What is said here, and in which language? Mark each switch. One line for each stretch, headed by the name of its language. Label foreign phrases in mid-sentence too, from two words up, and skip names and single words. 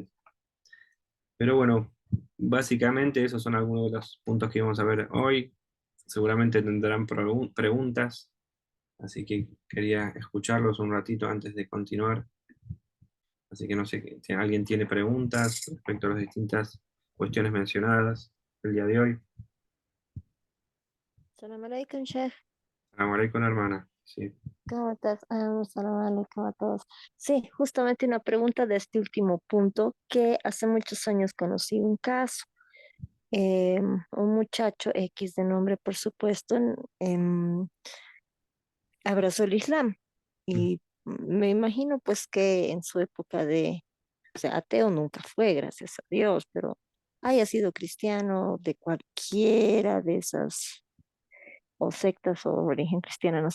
Spanish: Pero bueno, básicamente esos son algunos de los puntos que vamos a ver hoy. Seguramente tendrán preguntas, así que quería escucharlos un ratito antes de continuar. Así que no sé si alguien tiene preguntas respecto a las distintas cuestiones mencionadas el día de hoy.
Arabic: سلام عليكم, chef. سلام عليكم,
Spanish: hermana. Sí. ¿Cómo estás?
Arabic: سلام عليكم
Spanish: a todos. Sí, justamente una pregunta de este último punto, que hace muchos años conocí un caso. Un muchacho X de nombre, por supuesto, abrazó el Islam Mm. y me imagino pues que en su época o sea, ateo nunca fue, gracias a Dios, pero haya sido cristiano de cualquiera de esas o sectas o origen cristiana, no sé.